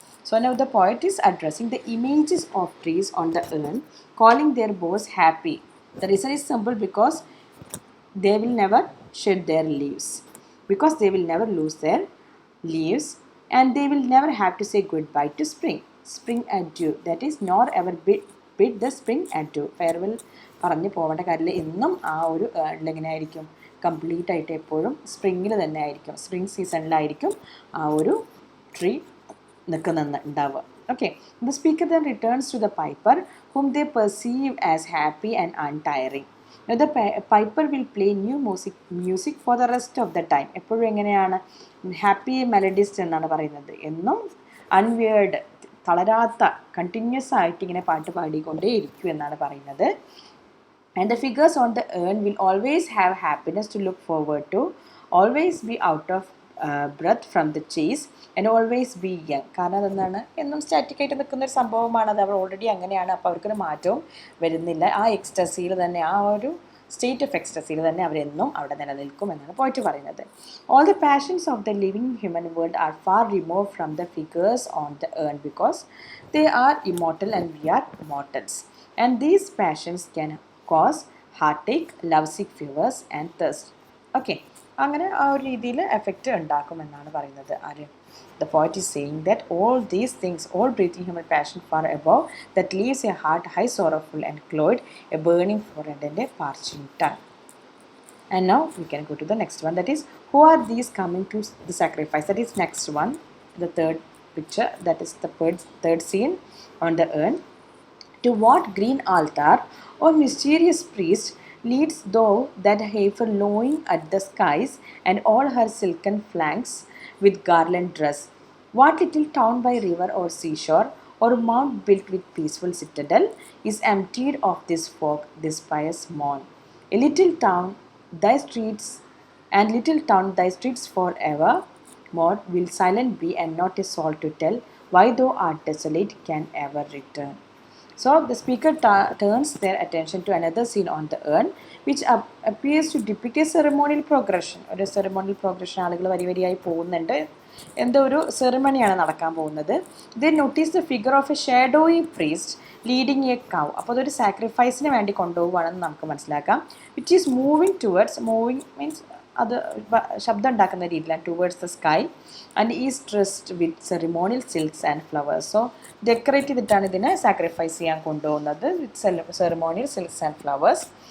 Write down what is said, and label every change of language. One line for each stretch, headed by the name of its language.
English: So now the poet is addressing the images of trees on the urn, calling their boughs happy. The reason is simple, because they will never shed their leaves, because they will never lose their leaves, and they will never have to say goodbye to spring. Spring adieu, that is, nor ever bid the spring adieu.
Malayalam: Farewell പറഞ്ഞ് പോവേണ്ട കാര്യമില്ല. എന്നും ആ ഒരു എങ്ങനെ ആയിരിക്കും, complete ആയിട്ട് എപ്പോഴും സ്പ്രിങ്ങിൽ തന്നെ ആയിരിക്കും, സ്പ്രിങ് സീസണിലായിരിക്കും ആ ഒരു tree നിൽക്കുന്നുണ്ടാവുക.
English: Okay, the speaker then returns to the piper, whom they perceive as happy and untiring. Now the piper will play new music for the rest of the time.
Malayalam: എപ്പോഴും എങ്ങനെയാണ്, happy മെലഡിസ്റ്റ് എന്നാണ് പറയുന്നത്. എന്നും അൺവേർഡ്, തളരാത്ത, continuous ആയിട്ട് ഇങ്ങനെ പാട്ട് പാടിക്കൊണ്ടേ ഇരിക്കും എന്നാണ് പറയുന്നത്.
English: And the figures on the urn will always have happiness to look forward to, always be out of breath from the chase, and always be young.
Malayalam: കാരണം അതെന്താണ്, എന്നും സ്റ്റാറ്റിക് ആയിട്ട് നിൽക്കുന്ന ഒരു സംഭവമാണ്. അത് അവർ ഓൾറെഡി അങ്ങനെയാണ്. അപ്പോൾ അവർക്കൊരു മാറ്റവും വരുന്നില്ല. ആ എക്സ്റ്റസിയിൽ തന്നെ, ആ ഒരു സ്റ്റേറ്റ് ഓഫ് എക്സ്റ്റസിയിൽ തന്നെ അവരെന്നും അവിടെ നിലനിൽക്കും എന്നാണ് പോയിട്ട് പറയുന്നത്.
English: All the passions of the living human world are far removed from the figures on the urn, because they are immortal and we are mortals. And these passions can cause heartache, lovesick fevers and thirst.
Malayalam: Okay, അങ്ങനെ ആ ഒരു രീതിയിൽ effect ഉണ്ടാക്കുമെന്നാണ് പറയുന്നത്.
English: ആര്, the poet is saying that all these things, all breathing human passion far above, that leaves a heart high sorrowful and cloyed, a burning forehead and a parching tongue. And now we can go to the next one, that is, who are these coming to the sacrifice? That is next one, the third picture, that is the third scene on the urn. To what green altar, or mysterious priest, leads thou that heifer lowing at the skies, and all her silken flanks with garland dress? What little town by river or seashore, or mount built with peaceful citadel, is emptied of this fog, this pious morn? A little town, thy streets, and little town, thy streets forever more will silent be, and not a soul to tell why thou art desolate can ever return. So the speaker turns their attention to another scene on the urn, which appears to depict a ceremonial progression.
Malayalam: ഒരു ceremonial progression, ആളുകൾ വരി വരിയായി പോകുന്നുണ്ട്, എന്തോ ഒരു സെറിമണിയാണ് നടക്കാൻ പോകുന്നത്.
English: They notice the figure of a shadowy priest leading a cow.
Malayalam: അപ്പോൾ അതൊരു സാക്രിഫൈസിന് വേണ്ടി കൊണ്ടുപോകുകയാണെന്ന് നമുക്ക് മനസ്സിലാക്കാം.
English: Which is moving means
Malayalam: അത് ശബ്ദം ഉണ്ടാക്കുന്ന രീതിയിലാണ്,
English: Towards the sky, and is dressed with ceremonial silks and flowers.
Malayalam: So decorate ചെയ്തിട്ടാണ് ഇതിനെ സാക്രിഫൈസ് ചെയ്യാൻ കൊണ്ടുപോകുന്നത്,
English: With ceremonial silks and flowers.